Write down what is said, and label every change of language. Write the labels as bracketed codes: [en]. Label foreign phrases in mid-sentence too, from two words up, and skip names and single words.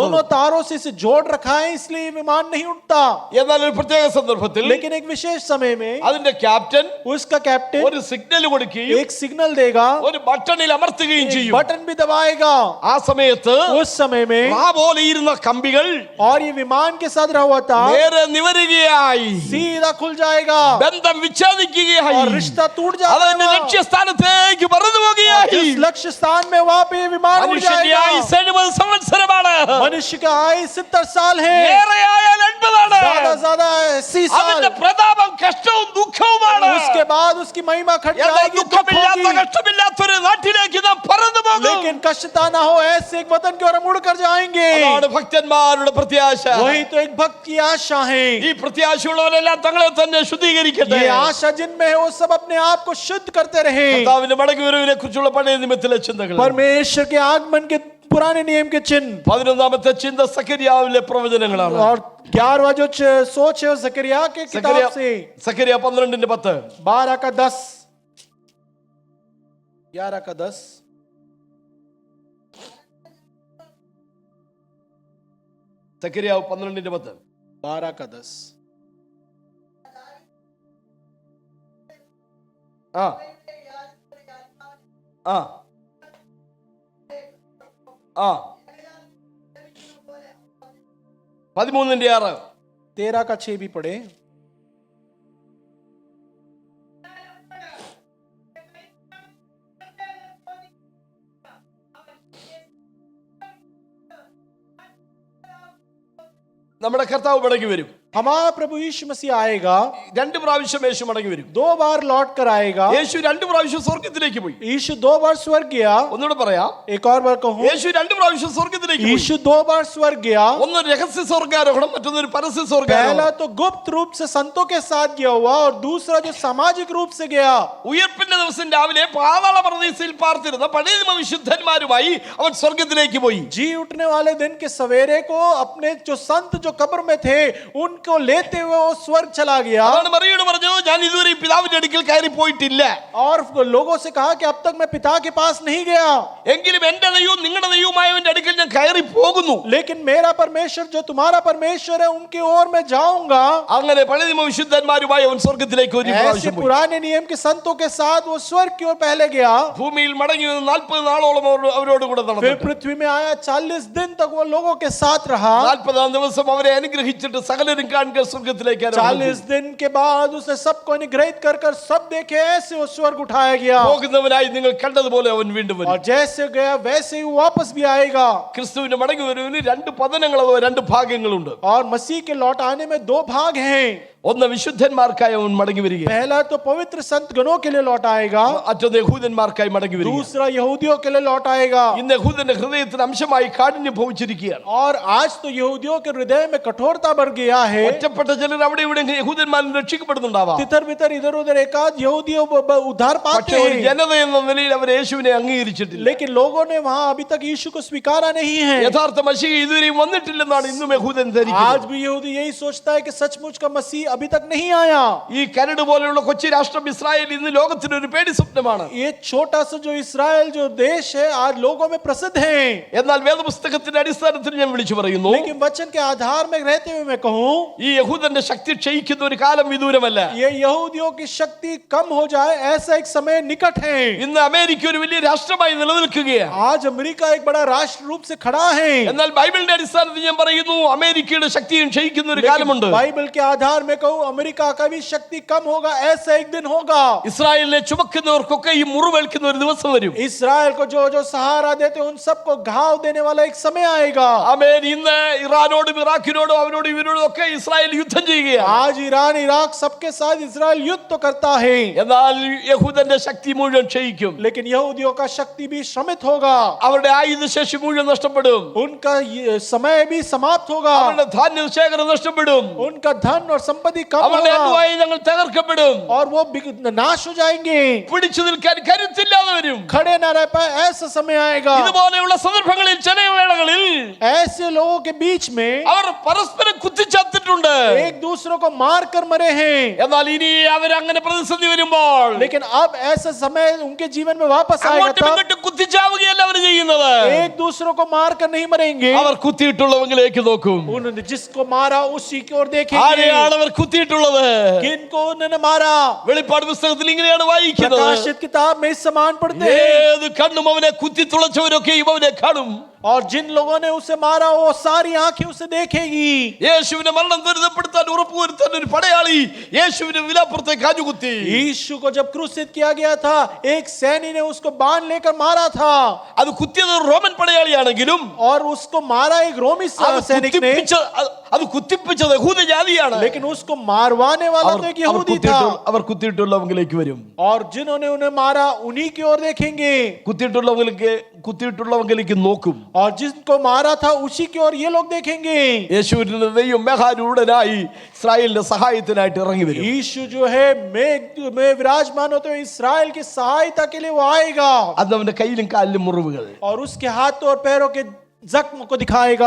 [hi] दोनों तारों से इसे जोड़ रखा है, इसलिए विमान नहीं उड़ता। [ml] എന്നാൽ ഒരു പ്രത്യേക സന്ദർഭത്തിൽ [hi] लेकिन एक विशेष समय में [ml] അതിന്റെ ക്യാപ്റ്റൻ [hi] उसका कैप्टन [ml] ഒരു സിഗ്നൽ കൊടുക്കുകയും [hi] एक सिग्नल देगा, [ml] ഒരു ബട്ടണിൽ അമർത്തുകയും ചെയ്യും. [hi] बटन भी दबाएगा। [ml] ആ സമയത്ത് [hi] उस समय में [ml] റാ പോലെ ഇരുന്ന കമ്പികൾ [hi] और ये विमान के साथ रहा हुआ तार [ml] നേരെ നിവരുകയായി, [hi] सीधा खुल जाएगा [ml] ബന്ധം വിച്ഛേദിക്കുകയായി, [hi] और रिश्ता टूट [ml] അതിന്റെ [hi] जाएगा। [ml] ലക്ഷ്യസ്ഥാനത്തേക്ക് പറന്നു പോകുകയായി. [hi] जिस लक्ष्य स्थान में वहां पे ये विमान उड़ [ml] മനുഷ്യന്റെ [hi] जाएगा। [ml] ആയുസ്സ് 70 സംവത്സരമാണ്. [hi] मनुष्य का आयु 70 साल है, [ml] ഏറെയായാൽ 80 ആണ്. [hi] ज्यादा 80 साल। [ml] അവന്റെ പ്രതാപം കഷ്ടവും ദുഃഖവുമാണ്. [hi] उसके बाद उसकी महिमा घट [ml] എന്നാൽ [hi] जाएगी, दुख [ml] ദുഃഖമില്ലാത്ത [hi] होगी। [ml] കഷ്ടമില്ലാത്തൊരു നാട്ടിലേക്ക് നാം പറന്നു പോകും. [hi] लेकिन कष्टता ना हो ऐसे एक वतन की ओर हम उड़कर जाएंगे। [ml] അതാണ് ഭക്തന്മാരുടെ പ്രത്യാശ. [hi] वही तो एक भक्त की आशा है। [ml] ഈ പ്രത്യാശയുള്ളവരെല്ലാം തങ്ങളെ തന്നെ ശുദ്ധീകരിക്കട്ടെ. [hi] ये आशा जिनमें है वो सब अपने आप को शुद्ध करते रहे। [ml] കർത്താവിന്റെ മടങ്ങിവരവിനെ കുറിച്ചുള്ള പഴയ നിയമത്തിലെ ചിന്തകൾ, [hi] परमेश्वर के आगमन के पुराने नियम के चिन्ह। [ml] 11ാമത്തെ ചിന്ത സഖരിയാവിലെ പ്രവചനങ്ങളാണ്. [hi] और 11वां जो सोच है वो जकरिया के किताब से, [ml] സഖരിയ 12:10. [hi] 12 का 10, 11 का 10, [ml] സഖരിയ 12:10. [hi] 12 का 10। [ml] ആ ആ ആ 13:6. [hi] 13 का 6 भी पढ़े। [ml] നമ്മുടെ കർത്താവ് മടങ്ങി വരും. [hi] हमारा प्रभु यीशु मसीह आएगा, [ml] 2 പ്രാവശ്യം യേശു മടങ്ങി വരും. [hi] 2 बार लौट कर आएगा। [ml] യേശു 2 പ്രാവശ്യം സ്വർഗ്ഗത്തിലേക്ക് പോയി. [hi] यीशु 2 बार स्वर्ग गया। [ml] ഒന്നുകൂടെ പറയാം, [hi] एक और बार कहूं, [ml] യേശു 2 പ്രാവശ്യം സ്വർഗ്ഗത്തിലേക്ക് പോയി. [hi] यीशु 2 बार स्वर्ग गया। [ml] ഒന്ന് രഹസ്യ സ്വർഗ്ഗാരോഹണം, മറ്റൊന്ന് പരസ്യ സ്വർഗ്ഗാരോഹണം. [hi] पहला तो गुप्त रूप से संतों के साथ गया हुआ, और दूसरा जो सामाजिक रूप से गया। [ml] ഉയർപ്പിന്റെ ദിവസം രാവിലെ പാതാള പ്രദേശത്തിൽ പാർത്തിരുന്ന പഴയ നിയമ വിശുദ്ധന്മാരുമായി അവൻ സ്വർഗ്ഗത്തിലേക്ക് പോയി. [hi] जी उठने वाले दिन के सवेरे को अपने जो संत जो कब्र में थे उनको लेते हुए वो स्वर्ग चला गया। [ml] അതാണ് മറിയോട് പറഞ്ഞു, ഞാൻ ഇതുവരെ പിതാവിന്റെ അടുക്കൽ കയറി പോയിട്ടില്ല. [hi] और लोगों से कहा कि अब तक मैं पिता के पास नहीं गया, [ml] എങ്കിലും എന്റെ ദൈവവും നിങ്ങളുടെ ദൈവവുമായവന്റെ അടുക്കൽ ഞാൻ കയറി പോകുന്നു. [hi] लेकिन मेरा परमेश्वर जो तुम्हारा परमेश्वर है उनकी ओर मैं जाऊंगा। [ml] അങ്ങനെ പഴയ നിയമ വിശുദ്ധന്മാരുമായി അവൻ സ്വർഗ്ഗത്തിലേക്ക് ഒരു [hi] ऐसे [ml] പ്രാവശ്യം പോയി. [hi] पुराने नियम के संतों के साथ वो स्वर्ग की ओर पहले गया। [ml] ഭൂമിയിൽ മടങ്ങി വന്ന് 40 നാളോളം അവരോട് കൂടെ [hi] फिर [ml] നടന്നു. [hi] पृथ्वी में आया, 40 दिन तक वो लोगों के साथ रहा। [ml] 40ാം ദിവസം അവരെ അനുഗ്രഹിച്ചിട്ട് സകലരും കാണുക സ്വർഗത്തിലേക്ക് [hi] 40 दिन के बाद उसे सबको निगृहित कर कर सब देखे, ऐसे वो स्वर्ग उठाया गया [ml] പോകുന്നവനായി നിങ്ങൾ കണ്ടതുപോലെ അവൻ വീണ്ടും വരും. [hi] और जैसे गया वैसे ही वापस भी आएगा. [ml] ക്രിസ്തുവിന്റെ മടങ്ങി വരവിന് രണ്ട് പതനങ്ങൾ അഥവാ രണ്ട് ഭാഗങ്ങളുണ്ട്. [hi] और मसीह के लौट आने में 2 भाग हैं. [ml] ഒന്ന് വിശുദ്ധന്മാർക്കായി അവൻ മടങ്ങി വരിക, [hi] पहला तो पवित्र संत गणों के लिए लौट आएगा, [ml] മറ്റൊന്ന് യഹൂദന്മാർക്കായി മടങ്ങി വരിക. [hi] दूसरा यहूदियों के लिए लौट आएगा. [ml] ഇന്ന് യഹൂദന്റെ ഹൃദയത്തിന് അംശമായി കാഠിന്യം ഭവിച്ചിരിക്കുകയാണ്. [hi] और आज तो यहूदियों के हृदय में कठोरता बढ़ गया है. [ml] ഒറ്റപ്പെട്ട ചിലർ അവിടെ ഇവിടെ യഹൂദന്മാരിൽ രക്ഷിക്കപ്പെടുന്നുണ്ടാവാം. [hi] तितर बितर इधर उधर एकाध यहूदी उद्धार पाते [ml] പക്ഷേ ഒരു [hi] हैं, [ml] ജനത എന്ന നിലയിൽ അവർ യേശുവിനെ അംഗീകരിച്ചിട്ടില്ല. [hi] लेकिन लोगों ने वहां अभी तक यीशु को स्वीकारा नहीं है. [ml] യഥാർത്ഥ മശീഹ ഇതുവരെയും വന്നിട്ടില്ലെന്നാണ് ഇന്നും യഹൂദൻ [hi] आज [ml] ധരിക്കുന്നത്. [hi] भी यहूदी यही सोचता है कि सचमुच का मसीह अभी तक नहीं आया. [ml] ഈ കരട് പോലെയുള്ള കൊച്ചി രാഷ്ട്രം ഇസ്രായേൽ ഇന്ന് ലോകത്തിന് ഒരു പേടി സ്വപ്നമാണ്. [hi] ये छोटा सा जो इस्राएल जो देश है आज लोगों में प्रसिद्ध है. [ml] എന്നാൽ വേദപുസ്തകത്തിന്റെ അടിസ്ഥാനത്തിൽ ഞാൻ വിളിച്ചു പറയുന്നു, [hi] लेकिन वचन के आधार में रहते हुए मैं कहूं, [ml] ഈ യഹൂദന്റെ ശക്തി ക്ഷയിക്കുന്ന ഒരു കാലം വിദൂരമല്ല. [hi] ये यहूदियों की शक्ति कम हो जाए ऐसा एक समय निकट है. [ml] ഇന്ന് അമേരിക്ക ഒരു വലിയ രാഷ്ട്രമായി നിലനിൽക്കുകയാണ്. [hi] आज अमेरिका एक बड़ा राष्ट्र रूप से खड़ा है. [ml] എന്നാൽ ബൈബിളിന്റെ അടിസ്ഥാനത്തിൽ ഞാൻ പറയുന്നു, അമേരിക്കയുടെ ശക്തിയും ക്ഷയിക്കുന്ന ഒരു കാലമുണ്ട്. [hi] बाइबल के आधार में कहूं, अमेरिका का भी शक्ति कम होगा, ऐसा एक दिन होगा. [ml] ഇസ്രായേലിനെ ചുമക്കുന്നവർക്കൊക്കെ ഈ മുറിവേൽക്കുന്ന ഒരു ദിവസം വരും. [hi] इस्राएल को जो जो सहारा देते उन सबको घाव देने वाला एक समय आएगा. [ml] ആമേൻ. ഇന്ന് ഇറാനോടും ഇറാഖിനോടും അവരോടും ഇവരോടും ഒക്കെ ഇസ്രായേൽ യുദ്ധം ചെയ്യുകയാണ്. [hi] आज ईरान इराक सबके साथ इस्राएल युद्ध तो करता है, [ml] എന്നാൽ യഹൂദന്റെ ശക്തി മുഴുവൻ ക്ഷയിക്കും. [hi] लेकिन यहूदियों का शक्ति भी श्रमित होगा. [ml] അവരുടെ ആയുധശേഷി മുഴുവൻ നഷ്ടപ്പെടും. [hi] उनका समय भी समाप्त होगा. [ml] അവരുടെ ധാന്യ ശേഖരം നഷ്ടപ്പെടും. [hi] उनका धन और संपत्ति कम [ml] അവരുടെ [hi] होगा [ml] അനുയായി ഞങ്ങൾ തകർക്കപ്പെടും. [hi] और वो नाश हो जाएंगे. [ml] പിടിച്ചു നിൽക്കാൻ കരുത്തില്ലാതെ വരും. [hi] खड़े ना रह पाए ऐसा समय आएगा. [ml] ഇതുപോലെയുള്ള സന്ദർഭങ്ങളിൽ ചില വേളകളിൽ [hi] ऐसे लोगों के बीच में [ml] അവർ പരസ്പരം കുത്തിച്ചത്തിട്ടുണ്ട്. [hi] एक दूसरों को मार कर मरे हैं. [ml] എന്നാൽ ഇനി അവർ അങ്ങനെ പ്രതിസന്ധി വരുമ്പോൾ [hi] लेकिन अब ऐसा समय उनके जीवन में वापस आएगा [ml] അങ്ങോട്ടും [hi] तब [ml] ഇങ്ങോട്ടും കുത്തിച്ചാവുകയല്ല അവർ ചെയ്യുന്നത്. [hi] एक दूसरों को मार कर नहीं मरेंगे. [ml] അവർ കുത്തിയിട്ടുള്ളവങ്കിലേക്ക് നോക്കും. [hi] उन्होंने जिसको मारा उसी की ओर देखेंगे. [ml] ആരെയാണ് അവർ കുത്തിയിട്ടുള്ളത്? [hi] किनको उन्होंने मारा? [ml] വെളിപ്പാട് പുസ്തകത്തിൽ ഇങ്ങനെയാണ് വായിക്കുന്നത്, [hi] प्रकाशित किताब में इस समान पढ़ते हैं. [ml] ഏത് കണ്ണും അവനെ കുത്തിത്തുളച്ചവരൊക്കെയും അവനെ കാണും. [hi] और जिन लोगों ने उसे मारा वो सारी आंखें उसे देखेगी. [ml] യേശുവിന്റെ മരണം ത്വരിതപ്പെടുത്താൻ ഉറപ്പുവരുത്താൻ ഒരു പടയാളി യേശുവിന്റെ വിലാപ്പുറത്തേക്ക് കാഞ്ഞുകുത്തി. [hi] यीशु को जब क्रूसित किया गया था एक सैनी ने उसको बांध लेकर मारा था. [ml] അത് കുത്തിയത് ഒരു റോമൻ പടയാളിയാണെങ്കിലും [hi] और उसको मारा एक रोमी सैनिक ने, [ml] അത് കുത്തിപ്പിച്ചത് യഹൂദ ജാതിയാണ്. [hi] लेकिन उसको मारवाने वाला तो एक यहूदी था. [ml] അവർ കുത്തിയിട്ടുള്ളവങ്കിലേക്ക് വരും. [hi] और जिन्होंने उन्हें मारा उन्हीं की ओर देखेंगे. [ml] കുത്തിയിട്ടുള്ളവങ്കിലേക്ക് നോക്കും. [hi] और जिनको मारा था उसी की ओर ये लोग देखेंगे. [ml] യേശുവിന്റെ ദൈവം മേഘാരൂഢനായി ഇസ്രായേലിന്റെ സഹായത്തിനായിട്ട് ഇറങ്ങി വരും. [hi] यीशु जो है मेघ में विराजमान होते हुए इस्राएल की सहायता के लिए वो आएगा. [ml] അന്ന് അവന്റെ കയ്യിലും കാലിലും മുറിവുകൾ. [hi] और उसके हाथों और पैरों के जख्म को दिखाएगा.